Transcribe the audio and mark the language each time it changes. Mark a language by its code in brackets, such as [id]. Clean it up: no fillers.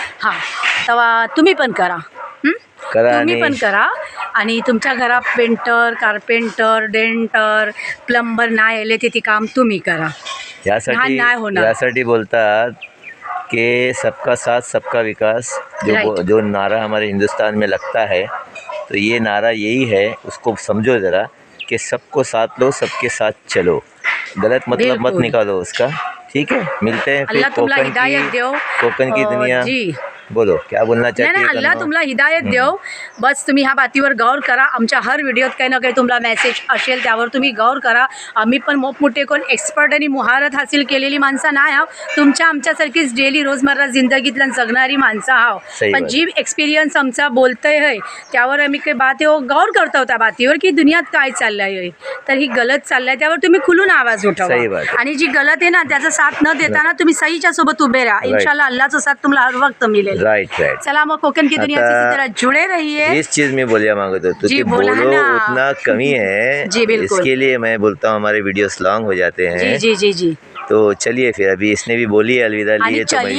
[mr] हां, तेव्हा तुम्ही पण करा, तुम्ही पण करा. आणि तुमच्या घरात पेंटर, कार्पेंटर, डेंटर, प्लंबर नाही आले ते काम तुम्ही करा. यासाठी बोलतात कि [hi] सबका साथ सबका विकास. जो नारा हमारे हिंदुस्तान में लगता है, तो ये नारा यही है, उसको समझो ज़रा कि सबको साथ लो, सबके साथ चलो. गलत मतलब मत निकालो उसका, ठीक है. मिलते हैं फिर कोकण की दुनिया. बोलो, क्या बोलना चाहते [mr] नाही, अल्लाह तुम्हाला हिदायत देव. बस तुम्ही ह्या बातीवर गौर करा. आमच्या हर व्हिडिओत काही ना काही तुम्हाला मेसेज असेल, त्यावर तुम्ही गौर करा. आम्ही पण मोठमोठे कोण एक्सपर्ट आणि महारत हासिल केलेली माणसं नाही आहो, तुमच्या आमच्यासारखीच डेली रोजमर्रा जिंदगीतल्या जगणारी माणसं आहो. पण जी एक्सपिरियन्स आमचा बोलतंय आहे त्यावर आम्ही काही बात गौर करतो त्या बातीवर की दुनियात काय चाललंय आहे. तर ही गलत चाललंय, त्यावर तुम्ही खुलून आवाज उठवा. आणि जी गलत आहे ना त्याचा साथ न देताना तुम्ही सहीच्या सोबत उभे राहा. इंशाल्लाह अल्लाहचा साथ तुम्हाला हर वक्त मिळेल. [en] Right. [hi] चला मग कोकण की दुनिया से जरा जुड़े रहिए. इस चीज में बोलिया मांगो तो कि बोलो उतना कमी है. जी बिल्कुल. इसके लिए मैं बोलता हूँ हमारे वीडियोस लॉन्ग हो जाते हैं. जी जी जी जी. तो चलिए फिर, अभी इसने भी बोली अलविदा लिए, तो